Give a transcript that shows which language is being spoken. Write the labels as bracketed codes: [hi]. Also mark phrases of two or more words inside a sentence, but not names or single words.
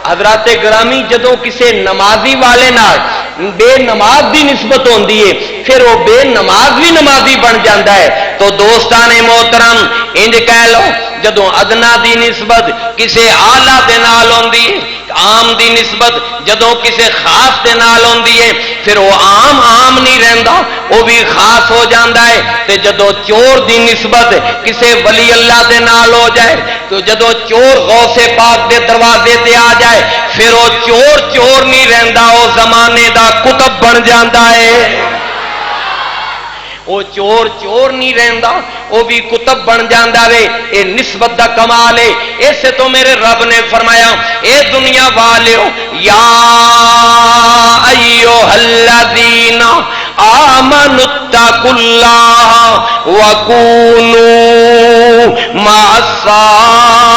[pa] حضرات گرامی جدوں کسے نمازی والے نال بے نماز دی نسبت ہوندی ہے [ur] پھر وہ بے نماز بھی نمازی بن جاتا ہے. [pa] تو دوستان محترم انج کہہ لو جدوں ادنا دی نسبت کسے اعلی دے نال ہوندی ہے عام دی نسبت جدوں کسے خاص دے نال ہوندی ہے پھر وہ عام نہیں رہندا وہ بھی خاص ہو جاندا ہے. تے جدوں چور دی نسبت کسے ولی اللہ دے نال ہو جائے تو جدوں چور غوث پاک دے دروازے تے آ جائے پھر وہ چور نہیں رہندا وہ زمانے دا کتب بن جاندا ہے. وہ چور نہیں رہندا وہ بھی کتب بن جاندا وے. اے نسبت دا کمال ہے. ایسے تو میرے رب نے فرمایا اے دنیا والو [ar] یا ایھا الذین آمنوا اتقوا اللہ وکونوا مع الصادقین.